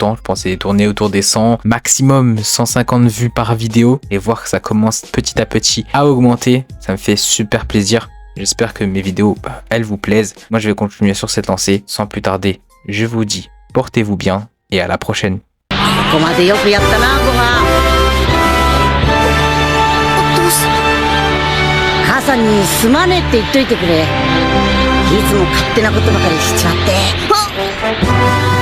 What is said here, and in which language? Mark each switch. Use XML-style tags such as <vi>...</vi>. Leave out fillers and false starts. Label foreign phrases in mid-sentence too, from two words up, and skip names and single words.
<fr>Je pensais tourner autour des 100, maximum 150 vues par vidéo. Et voir que ça commence petit à petit à augmenter. Ça me fait super plaisir. J'espère que mes vidéos, elles vous plaisent. Moi, je vais continuer sur cette lancée. Sans plus tarder, je vous dis, portez-vous bien et à la prochaine.</fr> <ja>ここまでよくやったな、ごはん。お父さん。母さんにすまねえって言っといてくれ。いつも勝手なことばかりしちまって。あっ。</ja>